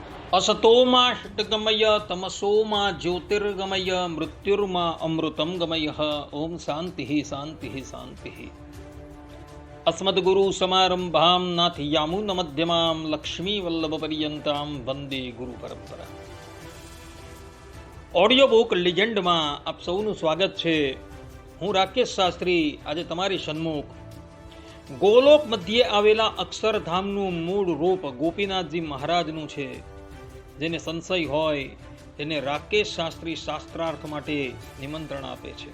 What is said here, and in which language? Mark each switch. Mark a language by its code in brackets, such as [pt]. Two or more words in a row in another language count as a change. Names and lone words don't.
[sa] असतोमा षट्गमय तमसोमा ज्योतिर्गमय मृत्युर्मा अमृतं गमय। ओम शांति शांति शांति। अस्मद्गुरु समारंभां नाथयामुन मध्यमां लक्ष्मी वल्लभ पर्यंतां वंदे गुरु परंपरा। [gu] ऑडियो बुक લિજેન્ડ માં આપ સૌનું સ્વાગત છે। હું રાકેશ શાસ્ત્રી આજે તમારી સન્મુખ ગોલોક મધ્યે આવેલા અક્ષરધામનું મૂળ રૂપ ગોપીનાથજી મહારાજનું છે। જેને સંશય હોય તેને રાકેશ શાસ્ત્રી શાસ્ત્રાર્થ માટે નિમંત્રણ આપે છે।